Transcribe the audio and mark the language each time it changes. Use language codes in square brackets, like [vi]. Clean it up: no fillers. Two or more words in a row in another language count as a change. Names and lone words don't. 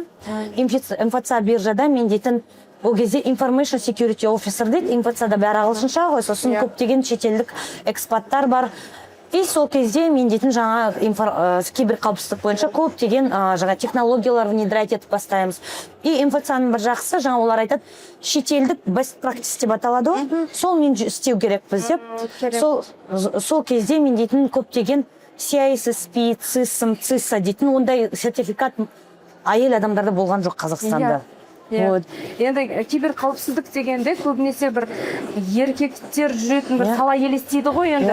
[kk] МФЦ биржада мен дейтін, ол кезде [en] Information Security Officer [kk] дейді, МФЦ-да бәрі ағылшынша ғой, сосын көптеген шетелдік экспаттар бар. И сол кезде мен дейтін жаңа киберқауіпсіздік бойынша көптеген жаңа технологиялар внедрять етіп бастаймыз. И МФЦ-ның бір жақсы, жаңа олар айтады, шетелдік [en] best practice [kk] деп аталады ғой, сол мен істеу керекпіз деп. Сол кезде мен дейтін көптеген CISSP, CISM, CISA дейтін ондай сертификат әйел адамдарда болған жоқ Қазақстанда. Енді киберқауіпсіздік дегенде көбінесе бір еркектер жүретін бір сала елестейді ғой енді.